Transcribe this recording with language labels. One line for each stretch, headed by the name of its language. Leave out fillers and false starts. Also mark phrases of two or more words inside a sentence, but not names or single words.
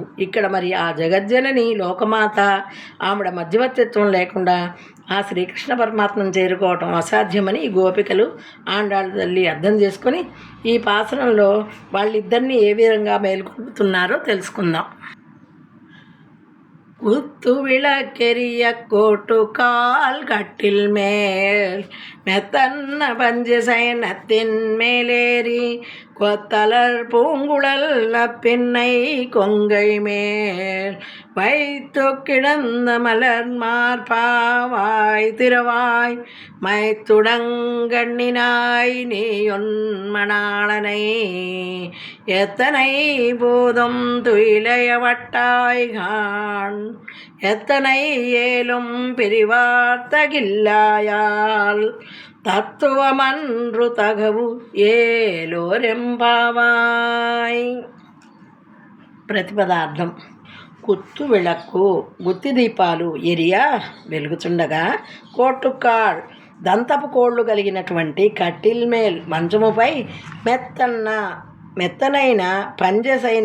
Telugu: ఇక్కడ మరి ఆ జగజ్జనని లోకమాత ఆవిడ మధ్యవర్తిత్వం లేకుండా ఆ శ్రీకృష్ణ పరమాత్మను చేరుకోవటం అసాధ్యమని ఈ గోపికలు ఆండాళ్ళ తల్లి అర్థం చేసుకొని ఈ పాసనంలో వాళ్ళిద్దరిని ఏ విధంగా మేల్కొల్పుతున్నారో తెలుసుకుందాం.
Tamil: குத்து விளக்கெரிய கோட்டுக்கால் கட்டில் மேல் மெத்தன்ன பஞ்சு சயனத்தின் மேலேறி கொத்தலர் பூங்குழல் பின்னை கொங்கை மேல் வைத்து கிடந்த மலர் மார்பாவாய் திரவாய் மைத்துடங்கண்ணினாய் நீயொன்மணாளனை எத்தனை போதும் துயிலையவட்டாய்கான் எத்தனை ஏலும் பிரிவார்த்தகில்லாயால் தத்துவமன்று தகவு ஏலோரெம்பாவாய்.
Telugu: ప్రతిపదార్థం.
Tamil: குத்து விளக்கு
Telugu: గుత్తి దీపాలు ఎరియా వెలుగుచుండగా, కోట్టుకాళ్ దంతపు కోళ్ళు కలిగినటువంటి కట్టిల్మేల్ మంచముపై మెత్తనైన పంజసైన